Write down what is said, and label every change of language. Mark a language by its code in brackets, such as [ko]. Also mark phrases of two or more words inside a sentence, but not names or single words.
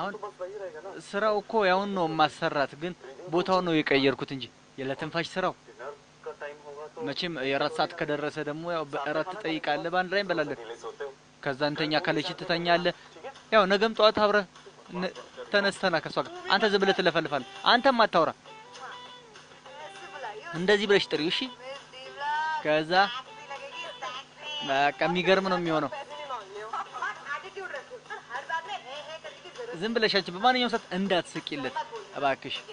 [hi] हाँ। तो बस वही रहेगा ना [am] ስራው እኮ ያውን ነው ማሰራት ግን ቦታውን ነው የቀየርኩት እንጂ የለትንፋሽ ስራው [hi] डिनर का टाइम होगा तो [am] መቼም የራት ሰዓት ከደረሰ ደግሞ ያው በእራት ትጠይቃለህ በአንድ ላይ እንበላለን [hi] नीले सोते हो [am] ከዛ እንተኛ ካለች ትተኛለህ ያው ነገም ጠዋት አብረህ ተነስተና ከሷ ጋር አንተ ዝም ብለህ ትለፈልፋለህ አንተም አታውራ እንደዚህ ብለሽ ጥሪው እሺ ከዛ በቃ የሚገርም ነው የሚሆነው። ዝም ብለሽ አንቺ በማንኛውም ሰዓት እንዳትስቂለት እባክሽ።